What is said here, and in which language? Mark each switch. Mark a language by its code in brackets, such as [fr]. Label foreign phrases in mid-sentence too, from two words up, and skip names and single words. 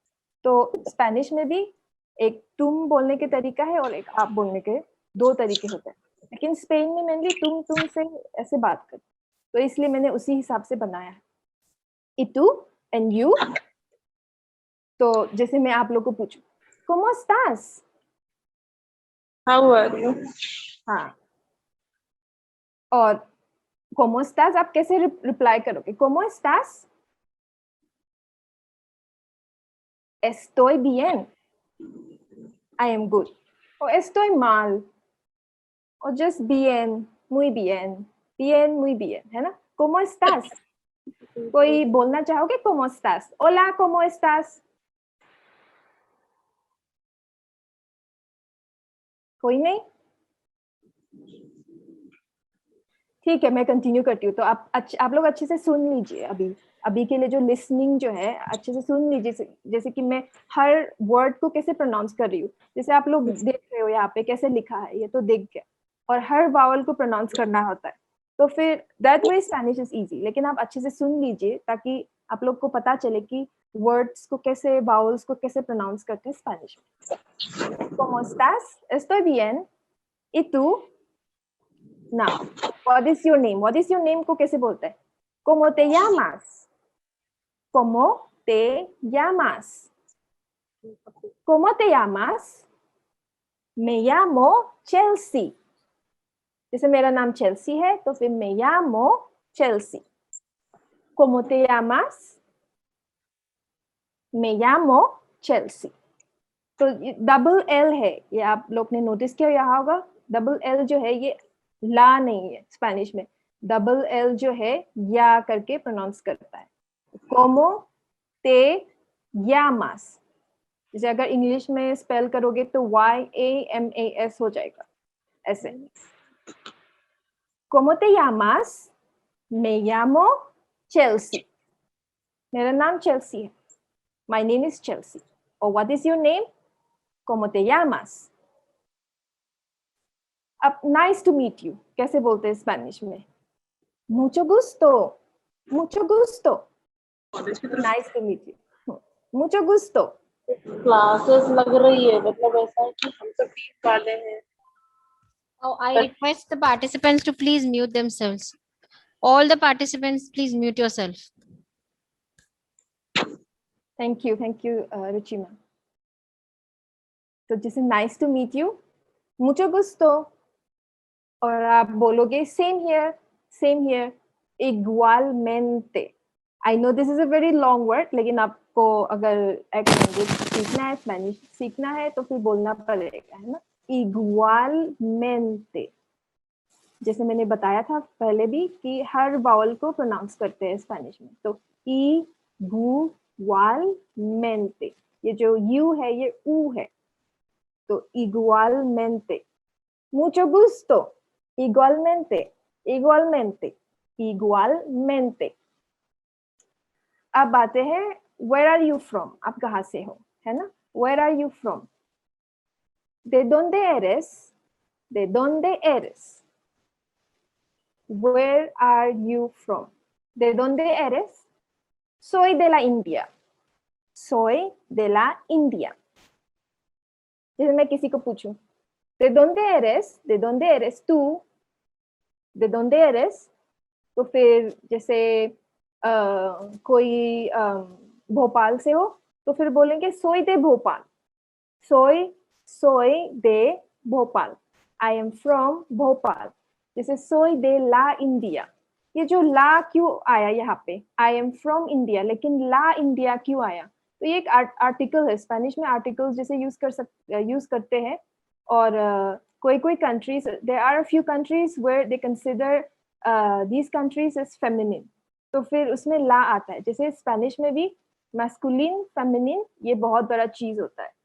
[hi] तो स्पेनिश में भी एक तुम बोलने के तरीका है और एक आप बोलने के दो तरीके होते हैं. लेकिन स्पेन में मेनली तुम से ऐसे बात करते, तो इसलिए मैंने उसी हिसाब से बनाया है. इतू [en] and you. [hi] तो जैसे मैं आप लोग को पूछूं, [es] ¿Cómo estás? [en] How are you? [hi] हाँ. और [es] ¿Cómo estás? [hi] आप कैसे रिप्लाई करोगे? [es] ¿Cómo estás? Estoy bien. [en] I am good. [es] O estoy mal. O just bien, muy bien. Bien, muy bien, [hi] है ना? [es] ¿Cómo estás? [hi] कोई बोलना चाहोगे [es] ¿Cómo estás? Hola, ¿cómo estás? [hi] कोई नहीं? ठीक है, मैं कंटिन्यू करती हूँ. तो आप लोग अच्छे से सुन लीजिए. अभी के लिए जो लिसनिंग जो है अच्छे से सुन लीजिए, जैसे कि मैं हर वर्ड को कैसे प्रोनाउंस कर रही हूँ. जैसे आप लोग देख रहे हो यहाँ पे कैसे लिखा है, ये तो देख गया. और हर वावल को प्रोनाउंस करना होता है. तो फिर [en] that way Spanish is easy. [hi] लेकिन आप अच्छे से सुन लीजिए ताकि आप लोग को पता चले कि वर्ड्स को कैसे, वावल्स को कैसे प्रोनाउंस करते हैं स्पेनिश में. [es] ¿Cómo estás? Estoy bien. ¿Y tú? [en] Now, what is your name? What is your name [hi] को कैसे बोलते हैं? [es] ¿Cómo te llamas? ¿Cómo te llamas? ¿Cómo te llamas? Me llamo Chelsea. [hi] जैसे मेरा नाम चेल्सी है, तो फिर [es] me llamo Chelsea. ¿Cómo te llamas? Me llamo Chelsea. [hi] तो [en] double L [hi] है, ये आप लोग ने नोटिस किया यहाँ होगा. [en] double L [hi] जो है ये ला नहीं है स्पेनिश में. [en] double L [hi] जो है या करके प्रोनाउंस करता है. [es] como te llamas. [hi] जैसे अगर इंग्लिश में स्पेल करोगे तो YAMAS हो जाएगा ऐसे. [es] ¿Cómo te llamas? Me llamo Chelsea. [hi] मेरा नाम चेल्सी है. [en] My name is Chelsea. Or what is your name? [es] ¿Cómo te llamas? [hi] अब [en] nice to meet you [hi] कैसे बोलते हैं स्पेनिश में? [es] Mucho gusto. Mucho gusto. [en] Nice to meet you. [es] Mucho gusto. [hi] क्लासेस लग रही है, मतलब ऐसा है कि हम सब 20 वाले हैं. [en] Oh, I request the participants to please mute themselves. All the participants, please mute yourself. Thank you, Ruchima. [hi] तो जैसे [en] nice to meet you, [es] mucho gusto. [hi] और आप बोलोगे [en] same here, [hi] igualmente. [en] I know this is a very long word, [hi] लेकिन आपको अगर एक लैंग्वेज सीखना है, स्पेनिश सीखना है, तो फिर बोलना पड़ेगा, है ना? [es] igualmente. [hi] जैसे मैंने बताया था पहले भी कि हर वावल को प्रोनाउंस करते हैं स्पेनिश में. तो igualmente. ये जो यू है ये ऊ है. [es] तो igualmente. Mucho gusto. Igualmente. Igualmente. Igualmente. [en] अब आते हैं where are you from? [hi] आप कहाँ से हो, है ना? [en] Where are you from? [es] ¿De dónde eres? ¿De dónde eres? Where are you from? ¿De dónde eres? Soy de la India. Soy de la India. [hi] जैसे मैं किसी को पूछूं, [es] ¿de dónde eres? ¿De dónde eres tú? ¿De dónde eres? [hi] तो फिर जैसे कोई भोपाल से हो तो फिर बोलेंगे [es] soy de [hi] भोपाल. [es] soy de भोपाल. [en] I am from भोपाल. [es] जैसे soy de la India. [hi] ये जो ला क्यों आया यहाँ पे? [en] I am from India, [hi] लेकिन [es] la India [hi] क्यों आया? तो ये एक आर्टिकल है. स्पेनिश में आर्टिकल्स जैसे यूज करते हैं. और कोई कंट्रीज, [en] there are a few countries where they consider these countries as feminine. [hi] तो फिर उसमें ला आता है. जैसे स्पेनिश में भी [en] masculine feminine [hi] ये बहुत बड़ा चीज होता है.